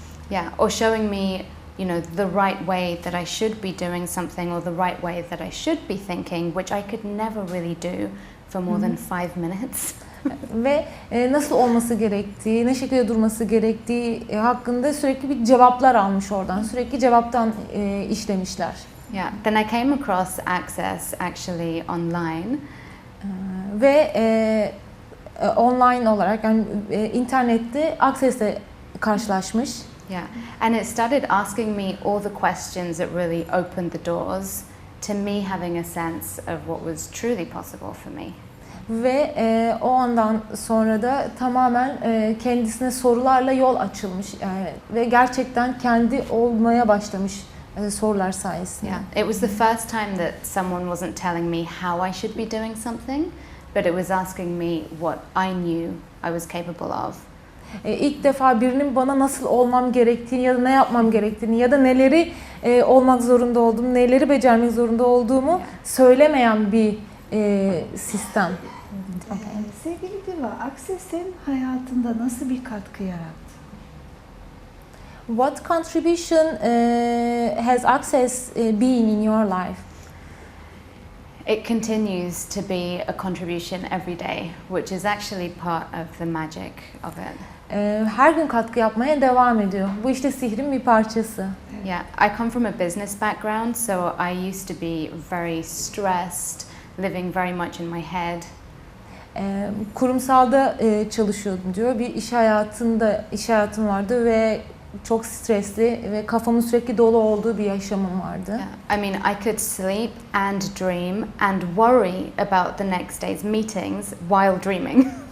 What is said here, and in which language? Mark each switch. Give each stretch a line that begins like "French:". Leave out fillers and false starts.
English: Yeah, or showing me, you know, the right way that I should be doing something or the right way that I should be thinking, which I could never really do for more than 5 minutes.
Turkish: Ve nasıl olması gerektiği, ne şekilde durması gerektiği hakkında sürekli bir cevaplar almış oradan. Sürekli cevaptan işlemişler.
English: Yeah, then I came across Access actually online.
Turkish: Ve online olarak yani internette Access'le karşılaşmış.
English: Yeah, and it started asking me all the questions that really opened the doors to me having a sense of what was truly possible for me.
Turkish: Ve o andan sonra da tamamen kendisine sorularla yol açılmış ve gerçekten kendi olmaya başlamış sorular sayesinde.
English: Yeah, it was the first time that someone wasn't telling me how I should be doing something, but it was asking me what I knew I was capable of.
Turkish: İlk defa birinin bana nasıl olmam gerektiğini ya da ne yapmam gerektiğini ya da neleri olmak zorunda olduğumu, neleri becermek zorunda olduğumu söylemeyen bir sistem. Sevgili Diva, Access'in hayatında nasıl bir katkı yarattı?
English: What contribution has Access been in your life? It continues to be a contribution every day, which is actually part of the magic of it.
Turkish: Her gün katkı yapmaya devam ediyor. Bu işte sihrin bir parçası.
English: Yeah, I come from a business background, so I used to be very stressed, living very much in my head.
Turkish: Kurumsalda çalışıyordum diyor. Bir iş hayatım vardı ve çok stresli ve kafamın sürekli dolu olduğu bir yaşamım vardı.
English: Yeah. I mean, I could sleep and dream and worry about the next day's meetings while dreaming.